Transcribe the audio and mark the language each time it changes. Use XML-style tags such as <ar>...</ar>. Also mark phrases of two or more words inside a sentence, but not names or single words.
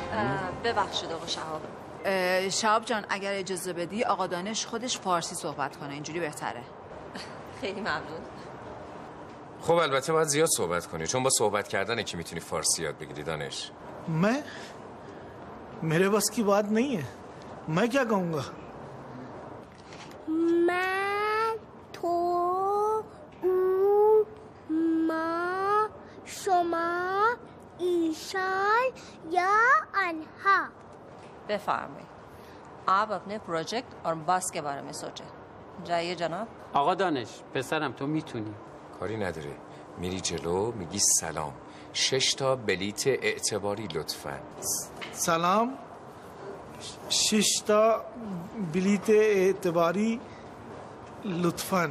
<fa>ببخشید آقا شهاب. شهاب جان اگر اجازه بدی آقا دانش خودش فارسی صحبت کنه، اینجوری بهتره. خیلی ممنون. خب البته باید زیاد صحبت کنی، چون با صحبت کردن که میتونی فارسی یاد بگیری دانش.</fa> <hi>मैं मेरे बस की बात नहीं है। मैं क्या कहूँगा?</hi> <fa>من تو او ما شما ایشان یا آنها. بفرمایید.</fa> <hi>आप अपने प्रोजेक्ट और बस के बारे में सोचें। जाइए जनाब.</hi> <fa>آقا دانش پسرم تو میتونی. کاری نداره، میری جلو میگی سلام، 6 تا بلیت اعتباری لطفاً. سلام، 6 تا بلیت اعتباری لطفاً.</fa>